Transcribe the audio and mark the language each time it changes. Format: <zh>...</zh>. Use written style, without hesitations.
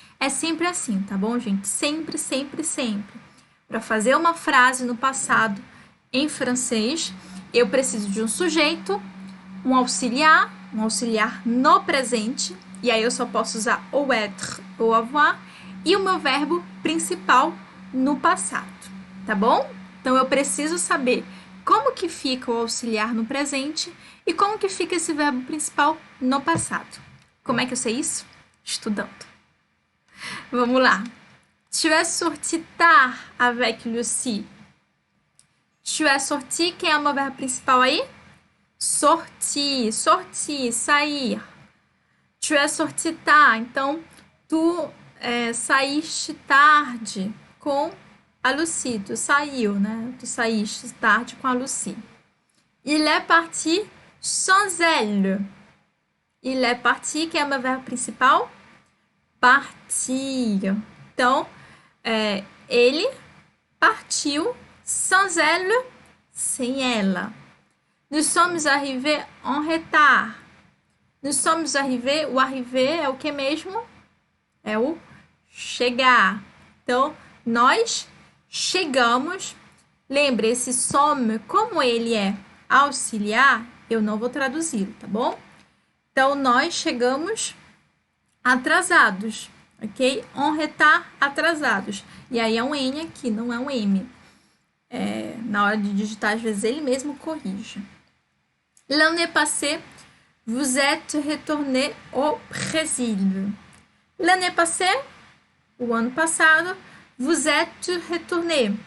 <pt>É sempre assim, tá bom, gente? Sempre, sempre, sempre. Para fazer uma frase no passado em francês, eu preciso de um sujeito, um auxiliar no presente, e aí eu só posso usar o être ou avoir, e o meu verbo principal no passado, tá bom? Então eu preciso saber como que fica o auxiliar no presente e como que fica esse verbo principal no passado. Como é que eu sei isso? Estudando. Vamos lá.</pt> <fr>Tu es sorti tard avec Lucie. Tu es sorti,</fr> <pt>quem é o meu verbo principal aí? Sortir, sair.</pt> <fr>Tu es sorti tard,</fr> <pt>então tu saíste tarde com a Lucie. Tu saiu, né? Tu saíste tarde com a Lucie.</pt> <fr>Il est parti sans elle. Il est parti,</fr> <pt>quem é o meu verbo principal? Partir. Então, ele partiu</pt> <fr>sans elle,</fr> <pt>sem ela.</pt> <fr>Nous sommes arrivés en retard. Nous sommes arrivés,</fr> <pt>o arriver é o que mesmo? É o chegar. Então, nós chegamos. Lembre, esse sommes, como ele é auxiliar, eu não vou traduzi-lo, tá bom? Então, nós chegamos atrasados, ok?</pt> <fr>En retard,</fr> <pt>atrasados. E aí é um N aqui, não é um M. Na hora de digitar, às vezes, ele mesmo corrige.</pt> <fr>L'année passée, vous êtes retourné au Brésil. L'année passée,</fr> <pt>o ano passado,</pt> <fr>vous êtes retourné.</fr>